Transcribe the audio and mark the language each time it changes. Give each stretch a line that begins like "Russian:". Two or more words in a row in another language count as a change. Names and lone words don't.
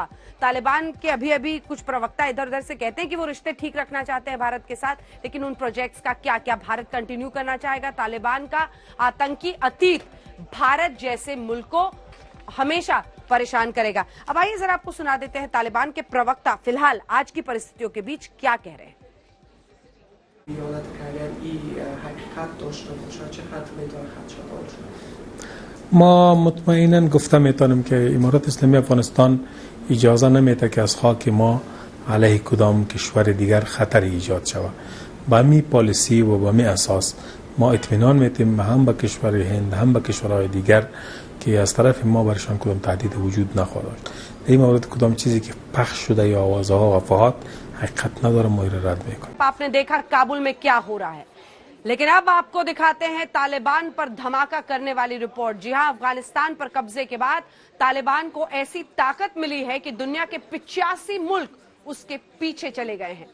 Hindi: तालिबान के अभी कुछ प्रवक्ता इधर उधर से कहते हैं कि वो रिश्ते ठीक रखना चाहते हैं भारत के साथ, लेकिन उन प्रोजेक्ट्स का क्या भारत कंटिन्यू करना चाहेगा? तालिबान का आतंकी अतीत भारत जैसे मुल्क को हमेशा परेशान करेगा। अब आइए जरा आपको सुना देते हैं तालिबान के प्रवक्ता फिलहाल आज की परिस्थितियों के बीच क्या कह रहे हैं।
Persian: ما مطمئنا گفته میتونم که امارات اسلامی افغانستان اجازه نمیده که از خاک ما علیه کدام کشور دیگر خطر ایجاد شود. با می پالیسی و با می اساس ما اطمینان میتیم هم به کشور هند هم به کشورهای دیگر که از طرف ما برشان کدام تهدید وجود نخواهد داشت. در این مورد کدام چیزی که پخش شده یا آوازها و افواهات حقیقت نداره، ما را رد میکنیم.
Hindi: आपने देखा काबुल में क्या हो रहा है, लेकिन अब आपको दिखाते हैं तालिबान पर धमाका करने वाली रिपोर्ट। जी हां, अफगानिस्तान पर कब्जे के बाद तालिबान को ऐसी ताकत मिली है कि दुनिया के 85 मुल्क उसके पीछे चले गए हैं।